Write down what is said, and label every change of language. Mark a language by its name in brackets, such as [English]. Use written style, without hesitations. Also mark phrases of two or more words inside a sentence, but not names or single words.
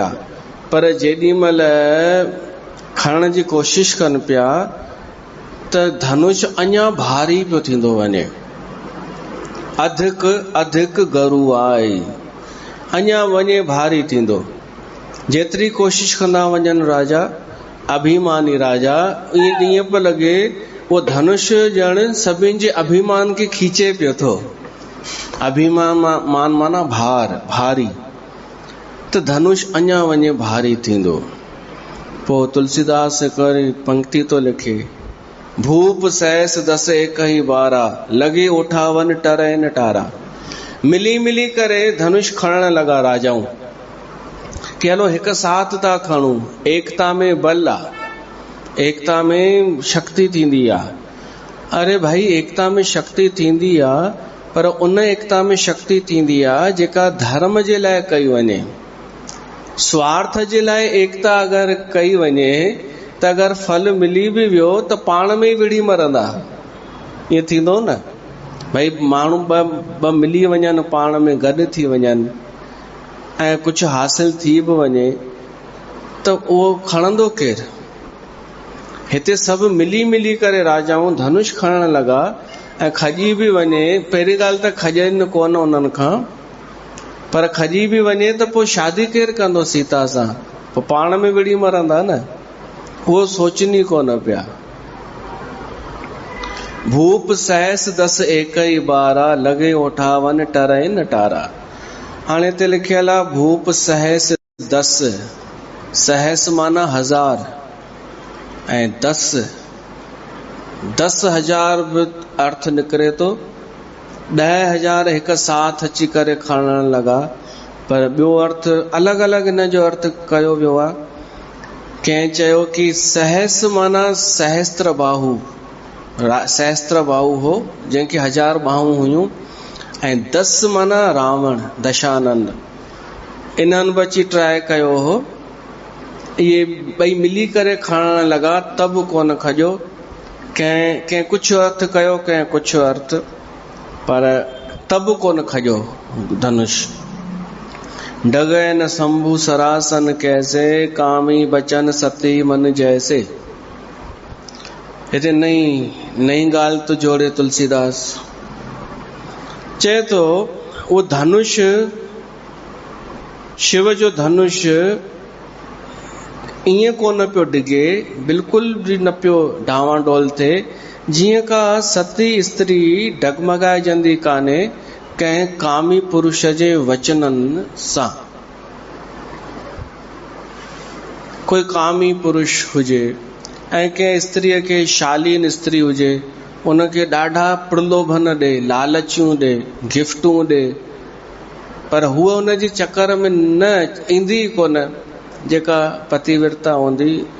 [Sindhi] पर जेॾी महिल खणण जी कोशिश कनि पिया त धनुष अञा भारी पियो थींदो वञे। अधिक अधिक गरुआई, अञा वञे भारी थींदो। जेतिरी कोशिश कंदा वञनि राजा, अभिमानी राजा, ईअं पियो लॻे वो धनुष ॼण सभिनि जे अभिमान खे खींचे पियो थो। अभिमान माना भार, भारी। त धनुष अञा वञे भारी थींदो। पोइ तुलसीदास हिकड़ी पंक्ति तो लिखे, [Awadhi] भूप सहस दस एक ही बारा, लगे उठावन टरे नटारा। [Sindhi] मिली मिली करे धनुष खणण लगा राजाऊं कि हलो हिक साथ था खणूं, एकता में बल आ, एकता में शक्ति थींदी आ। अरे भाई एकता में शक्ति थींदी आ, पर उन एकता में शक्ति थींदी आ जेका धर्म जे लाइ कई वञे। स्वार्थ जे लाइ एकता अगर कई वञे त अगर फल मिली भी वियो त पाण में ही विढ़ी मरंदा। ईअं थींदो न भाई, माण्हू ॿ मिली वञनि, पाण में गॾु थी वञनि ऐं कुझु हासिल थी बि वञे त उहो खणंदो केरु? हिते सभु मिली मिली करे राजाऊं धनुष खणण लॻा ऐं खजी बि वञे। पहिरीं ॻाल्हि त खजनि कोन उन्हनि खां, पर खजी बि वञे त पोइ शादी केरु कंदो सीता सां? पोइ पाण में विढ़ी मरंदा न। उहो सोचनी कोन पिया। [Awadhi] भूप सहस दस एक ही बारा, लगे उठावन टरे नटारा। [Sindhi] हाणे ते लिखियल आहे भूप सहस दस। सहस माना 1000 ऐं 10,000 बि अर्थ निकिरे तो। 10,000 हिक साथ अची करे खणण लॻा, पर ॿियो अर्थ अलॻि अलॻि हिन जो अर्थ कयो वियो आहे। कंहिं चयो कि सहस माना सहस्त्र बाहु, सहस्त्र बाहु हो जंहिंखे 1000 बाहूं हुयूं, ऐं 10 माना रावण दशानंद। इन्हनि बि अची ट्राई कयो हो। इहे ॿई मिली करे खणण लॻा, तब कोन खजो। कंहिं कुझु अर्थ कयो, कंहिं कुझु अर्थ, पर तब कोन खजो धनुष। [Awadhi] डगै न शंभु सरासन कैसे, कामी बचन सती मन जैसे। [Sindhi] हिते नई ॻाल्हि तो जोड़े तुलसीदास। चए तो वो धनुष, शिव जो धनुष ईअं कोन पियो डिगे, बिल्कुल भी न पियो डावाडोल थे, जीअं का सती स्त्री डगमगाइजंदी कान्हे कंहिं कामी पुरुष जे वचननि सां। कोई कामी पुरुष हुजे ऐं कंहिं स्त्रीअ खे, शालीन स्त्री हुजे, उनखे ॾाढा प्रलोभन ॾे, लालचियूं ॾे, गिफ्टूं ॾे, पर हूअ उनजे चक्कर में न ईंदी कोन जेका पतिव्रता हूंदी।